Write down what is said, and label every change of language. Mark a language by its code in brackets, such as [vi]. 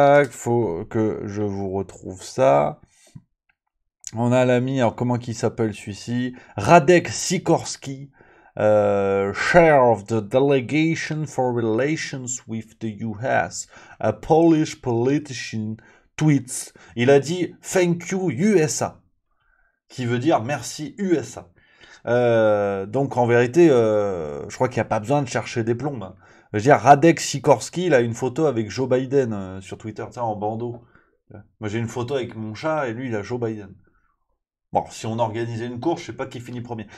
[fr] Faut que je vous retrouve ça. On a l'ami, alors comment qu'il s'appelle celui-ci? [en] Radek Sikorski, chair of the Delegation for Relations with the US, a Polish politician tweets. [fr] Il a dit [en] thank you USA, [fr] qui veut dire merci USA. Donc en vérité, je crois qu'il n'y a pas besoin de chercher des plombes, hein. Je veux dire, Radek Sikorski, il a une photo avec Joe Biden sur Twitter, ça en bandeau. Moi j'ai une photo avec mon chat et lui il a Joe Biden. Bon, si on organisait une course, je sais pas qui finit premier.